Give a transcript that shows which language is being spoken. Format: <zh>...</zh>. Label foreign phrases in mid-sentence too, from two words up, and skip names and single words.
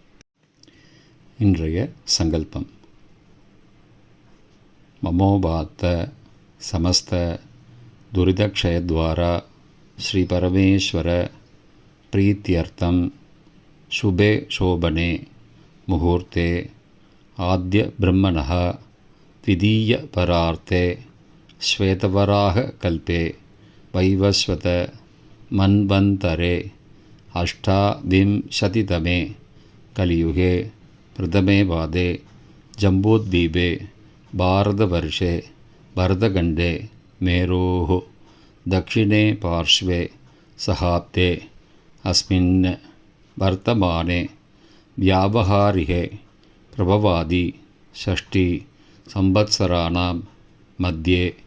<ta>இன்றைய சங்கல்பம்.</ta> <sa>ममोपात्त समस्त दुरितक्षयद्वारा श्री परमेश्वर प्रीत्यर्थं शुभे शोभने मुहूर्ते आद्य ब्रह्मणः द्वितीय परार्धे श्वेतवराह कल्पे वैवस्वत मन्वन्तरे 8विंशतितमे कलियुगे प्रथमे पादे जम्बूद्वीपे भारतवर्षे भरतखण्डे मेरोः दक्षिणे पार्श्वे सहाब्दे अस्मिन् वर्तमाने व्यावहारिके प्रभवादि षष्ठी संवत्सराणां मध्ये</sa>